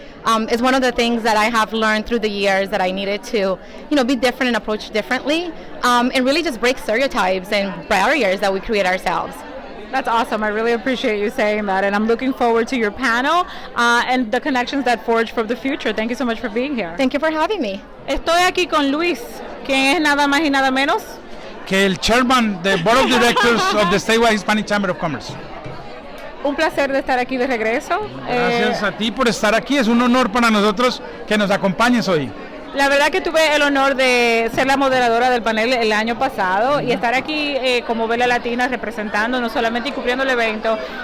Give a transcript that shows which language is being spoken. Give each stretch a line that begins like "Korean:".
English: It's one of the things that I have learned through the years, that I needed to, be different and approach differently, and really just break stereotypes and barriers that we create ourselves. That's awesome. I really appreciate you saying that, and I'm looking forward to your panel and the connections that forge for the future. Thank you so much for being here. Thank you for having me.
Spanish: Estoy aquí con Luis, quien es nada más y nada menos que el chairman del Board of Directors of the Statewide Hispanic Chamber of Commerce. Un placer de estar aquí de regreso. Gracias a ti por estar aquí. Es un honor para nosotros que nos acompañes hoy. La verdad que tuve el honor de ser la moderadora del panel el año pasado y estar aquí como Vela Latina representando no solamente y cubriendo el evento.